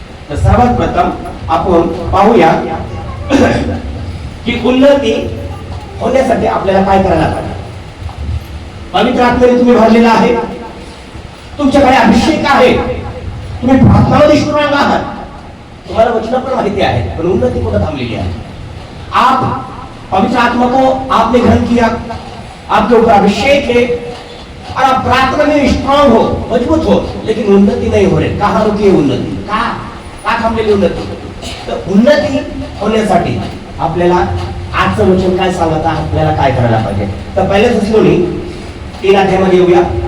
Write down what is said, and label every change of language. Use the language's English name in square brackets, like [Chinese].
[Marathi] तर सर्वात प्रथम आपण पाहूया की उन्नती होण्यासाठी आपल्याला काय करायला पाहिजे. पवित्र आत्म्याने तुम्ही भरलेला आहे, तुमच्याकडे अभिषेक आहे, तुम्ही प्रार्थनामध्ये स्ट्रॉंग आहात, तुम्हाला वचन पण माहिती आहे, पण उन्नती कुठं थांबलेली आहे. [Hindi] आप पवित्र आत्मा को आपने ग्रहण किया, आपके ऊपर अभिषेक है और आप प्रार्थना में स्ट्रॉंग हो, मजबूत हो, लेकिन उन्नति नहीं हो रही. कहाँ रुकी है उन्नति? [Marathi] का थांबलेली उन्नति? तर उन्नती होण्यासाठी आपल्याला आजचं वचन काय सांगत आहे, आपल्याला काय करायला पाहिजे. तर पहिल्या थिस्सलुनी 3 अध्यायामध्ये येऊया.